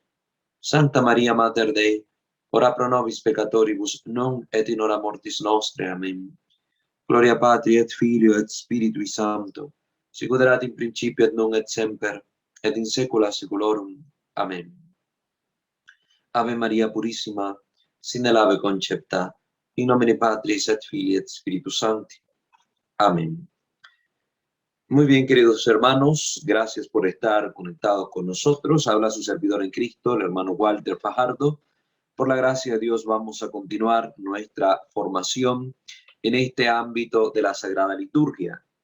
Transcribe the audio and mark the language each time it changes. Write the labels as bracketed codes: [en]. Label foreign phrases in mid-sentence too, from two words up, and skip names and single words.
[la] Santa Maria Mater Dei, ora pro nobis peccatoribus, nunc et in hora mortis nostre. Amen. Gloria Patri et Filio et Spiritui Sancto, sicut erat in principio et nunc et semper, et in saecula saeculorum. Amen. Ave Maria Purissima, sin el ave concepta, in nomine Patris et Filii et Spiritus Sancti. [es] Amén. Muy bien, queridos hermanos, gracias por estar conectados con nosotros. Habla su servidor en Cristo, el hermano Walter Fajardo. Por la gracia de Dios vamos a continuar nuestra formación en este ámbito de la Sagrada Liturgia.